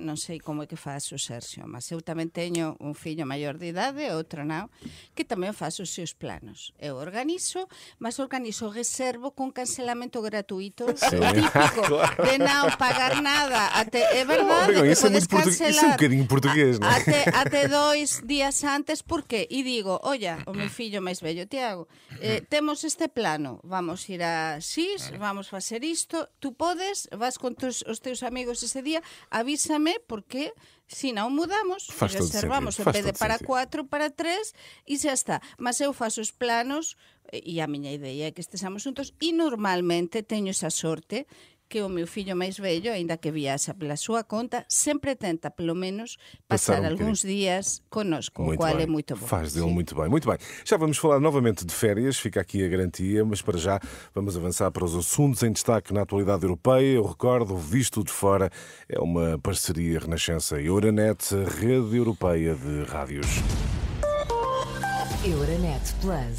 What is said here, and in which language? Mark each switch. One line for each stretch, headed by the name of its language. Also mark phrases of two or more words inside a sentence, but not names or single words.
Portuguese: Não sei como é que faz o Sérgio, mas eu também tenho um filho maior de idade, outro não, que também faz os seus planos. Eu organizo, mas organizo reservo com cancelamento gratuito, típico, de não pagar nada. É verdade que isso podes cancelar. Isso é um bocadinho português, não é? Até 2 días antes, porque e digo, olha,
Galician: o meu fillo máis vello, Tiago, temos este plano, vamos ir a X, vamos facer isto, tú podes, vas con os teus amigos ese día, avísame porque se non mudamos, reservamos en vez de para 4, para 3 e xa está.
Portuguese: Mas eu faço os planos
Galician: e a miña idea é que estesamos juntos e normalmente teño esa sorte que o meu fillo máis vello, aínda que viaxa pela súa conta, sempre tenta,
Portuguese: pelo menos, passar
Galician: algúns días connosco,
Portuguese: o qual é muito bom. Faz dele muito bem, muito bem. Já vamos falar novamente de férias, fica aqui a garantia, mas para já vamos avançar para os assuntos em destaque na atualidade europeia. Eu recordo, Visto de Fora é uma parceria Renascença e Euronet, rede europeia de rádios. Euronet Plus.